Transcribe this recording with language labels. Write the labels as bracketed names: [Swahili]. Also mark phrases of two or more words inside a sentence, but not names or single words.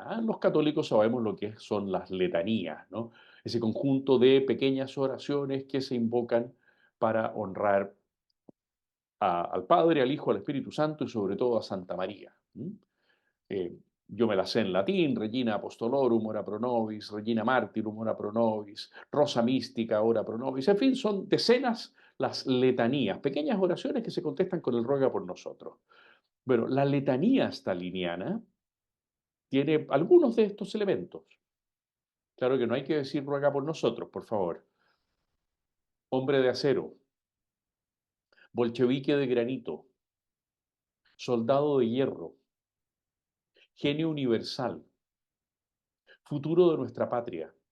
[Spanish] Los católicos sabemos lo que son las letanías, ¿no? Ese conjunto de pequeñas oraciones que se invocan para honrar al Padre, al Hijo, al Espíritu Santo y sobre todo a Santa María. Yo me la sé en latín: [Latin] Regina Apostolorum, ora pro nobis; Regina Martyrum, ora pro nobis; Rosa Mística, ora pro nobis. [Spanish] En fin, son decenas las letanías, pequeñas oraciones que se contestan con el ruega por nosotros. Bueno, la letanía staliniana tiene algunos de estos elementos. Claro que no hay que decir ruega por nosotros, por favor. Hombre de acero, bolchevique de granito, soldado de hierro, genio universal, futuro de nuestra patria.